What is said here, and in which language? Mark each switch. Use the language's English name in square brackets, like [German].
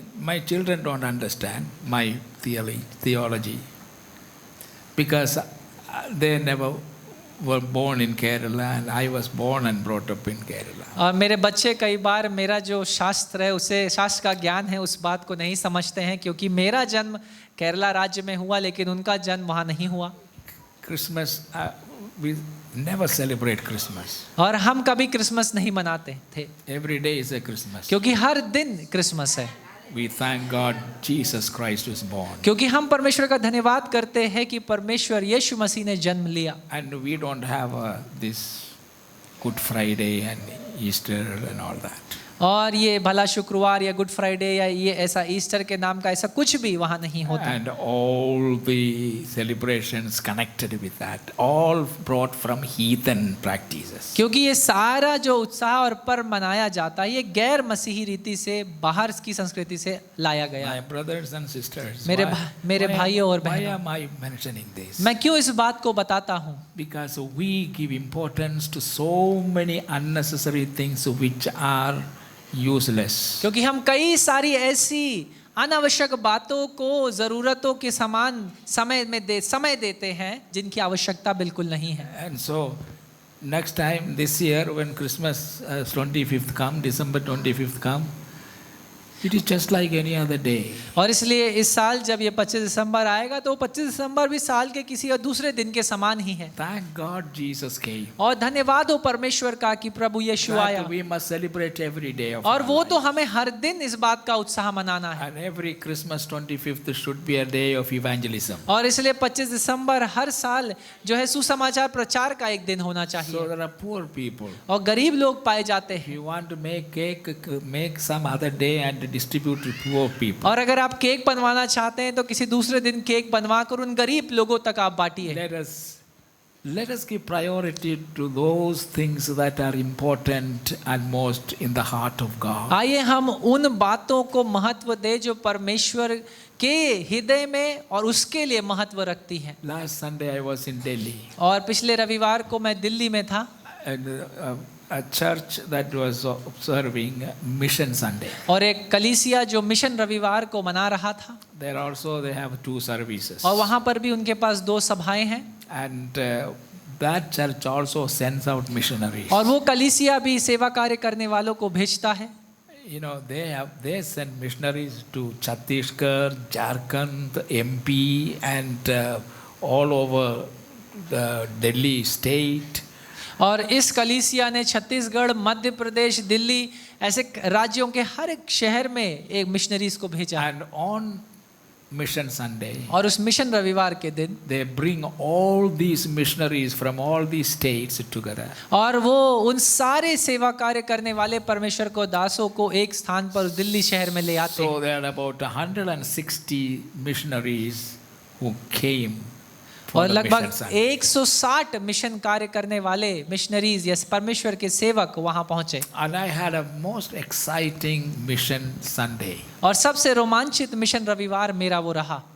[English] My children don't understand my theology because they never were born in Kerala and I was born and brought up in Kerala. [Hindi] और मेरे बच्चे कई बार मेरा जो शास्त्र है उसे शास्त्र का ज्ञान है उस बात को नहीं समझते हैं क्योंकि मेरा जन्म केरला राज्य में हुआ लेकिन उनका जन्म वहाँ नहीं हुआ. [English] Christmas, we never celebrate Christmas. [Hindi] और हम कभी क्रिसमस नहीं मनाते थे [English] Every day is a Christmas. [Hindi] क्योंकि हर दिन क्रिसमस है. [English] We thank God Jesus Christ was born. [Hindi] क्योंकि हम परमेश्वर का धन्यवाद करते हैं कि परमेश्वर यीशु मसीह ने जन्म लिया. [English] And we don't have this Good Friday and Easter and all that. [Hindi] और ये भला शुक्रवार या गुड फ्राइडे या ये ऐसा ईस्टर के नाम का ऐसा कुछ भी वहाँ नहीं होता. [English] And all the celebrations connected with that, all brought from heathen practices. [Hindi] क्योंकि ये सारा जो उत्साह और पर्व मनाया जाता है ये गैर मसीही रीति से बाहर की संस्कृति से लाया गया [English] My [Hindi] है. [English] brothers and sisters, [Hindi] मेरे भाइयों और [English] why [Hindi] बहनों, [English] am I mentioning this? [Hindi] मैं क्यों इस बात को बताता हूँ? [English] Because we give importance to so many unnecessary things which are useless. [Hindi] क्योंकि हम कई सारी ऐसी अनावश्यक बातों को जरूरतों के समान समय देते हैं जिनकी आवश्यकता बिल्कुल नहीं है. [English] And so next time this year when Christmas 25th come, December 25th come, it is just like any other day. [Hindi] और इसलिए इस साल जब ये 25 दिसंबर आएगा तो 25 दिसंबर भी साल के किसी और दूसरे दिन के समान ही है. [English] Thank God Jesus came. [Hindi] और धन्यवाद हो परमेश्वर का कि प्रभु यीशु आया. [English] That we must celebrate every day of [Hindi] और [English] our [Hindi] वो [English] life. [Hindi] तो हमें हर दिन इस बात का उत्साह मनाना है. [English] And every Christmas 25th should be a day of evangelism. [Hindi] और इसलिए 25 दिसंबर हर साल जो है सुसमाचार प्रचार का एक दिन होना [English] So [Hindi] चाहिए. [English] there are poor people. [Hindi] और गरीब लोग पाए जाते [English] If [Hindi] हैं. [English] you want to make cake, make some other day and distribute to poor people. [Hindi] और अगर आप केक बनवाना चाहते हैं तो किसी दूसरे दिन केक बनवा कर उन गरीब लोगों तक आप बांटिए. [English] Let us give priority to those things that are important and most in the heart of God. [Hindi] आइए हम उन बातों को महत्व दें जो परमेश्वर के हृदय में और उसके लिए महत्व रखती हैं. [English] Last Sunday I was in Delhi. [Hindi] और पिछले रविवार को मैं दिल्ली में था. [English] And a church that was observing Mission Sunday. [Hindi] और एक कलीसिया जो मिशन रविवार को मना रहा था. [English] There also they have 2 services. [Hindi] और वहाँ पर भी उनके पास 2 सभाएं हैं. [English] And that church also sends out missionaries. [Hindi] और वो कलीसिया भी सेवा कार्य करने वालों को भेजता है. [English] You know, they send missionaries to Chhattisgarh, Jharkhand, MP, and all over the Delhi state. [Hindi] और इस कलीसिया ने छत्तीसगढ़, मध्य प्रदेश, दिल्ली ऐसे राज्यों के हर एक शहर में एक मिशनरीज को भेजा. [English] And on Mission Sunday, [Hindi] और उस मिशन रविवार के दिन [English] they bring all these missionaries from all these states together. [Hindi] और वो उन सारे सेवा कार्य करने वाले परमेश्वर को दासों को एक स्थान पर दिल्ली शहर में ले आते [English] So [Hindi] हैं। [English] there are about 160 missionaries who came for [Hindi] और [English] the [Hindi] लगभग [English] Mission Sunday. [Hindi] 160 मिशन कार्य करने वाले मिशनरीज या परमेश्वर के सेवक वहां पहुंचे। [English] And I had a most exciting Mission Sunday. [Hindi] और सबसे रोमांचित मिशन रविवार मेरा वो रहा।